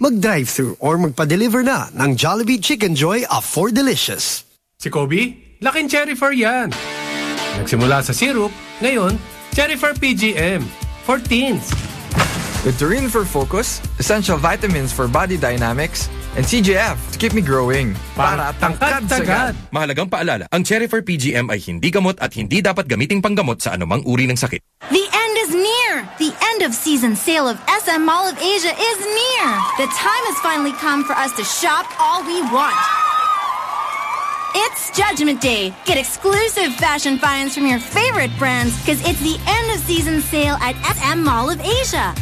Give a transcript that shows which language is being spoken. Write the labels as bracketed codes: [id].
[tl] Mag-drive-thru or magpa-deliver na ng Jollibee Chicken Joy Affordalicious. Si Kobe, laking cherry fur yan. Nagsimula sa syrup, ngayon, cherry fur PGM. 14. [en] With Taurine for Focus, essential vitamins for body dynamics, and CGF to keep me growing. [tl] Para tangkad-tagad. Mahalagang paalala, ang cherry fur PGM ay hindi gamot at hindi dapat gamiting panggamot sa anumang uri ng sakit. [en] The end is near! The end of season sale of SM Mall of Asia is near! The time has finally come for us to shop all we want. It's Judgment Day. Get exclusive fashion finds from your favorite brands because it's the end of season sale at SM Mall of Asia.